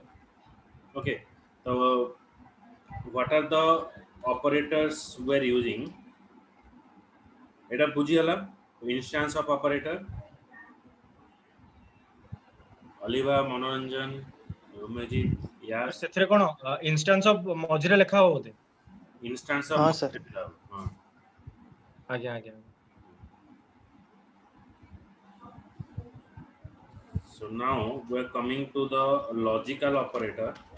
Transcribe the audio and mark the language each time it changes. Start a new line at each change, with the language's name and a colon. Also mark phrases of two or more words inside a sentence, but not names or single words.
English: Okay, so what are the operators we are using?
Odia: ଏଟା ବୁଝିଗଲା
English: instance of operator. Aliva, Manoranjan, Romejit, yes.
Odia: ସେଥିରେ କଣ
English: instance of
Odia: ମଝିରେ ଲେଖା ହବ ବୋଧେ?
English: Instance of
Hindi: हाँ सर।
Odia: ଆଜ୍ଞା ଆଜ୍ଞା।
English: So now we are coming to the logical operator.